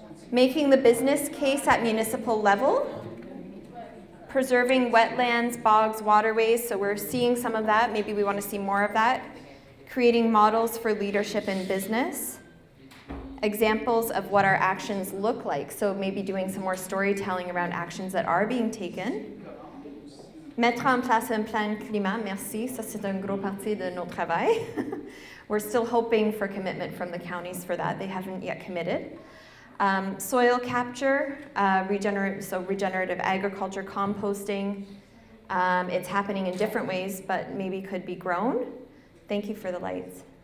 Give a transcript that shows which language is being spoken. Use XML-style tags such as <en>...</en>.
<en>Making the business case at municipal level. Preserving wetlands, bogs, waterways, so we're seeing some of that. Maybe we want to see more of that. Creating models for leadership in business. Examples of what our actions look like, so maybe doing some more storytelling around actions that are being taken.</en> <fr>Mettre en place un plan climat, merci, ça c'est un gros partie de notre travail.</fr> <en>We're still hoping for commitment from the counties for that. They haven't yet committed. Soil capture, regenerative agriculture, composting. It's happening in different ways, but maybe could be grown. Thank you for the lights.</en>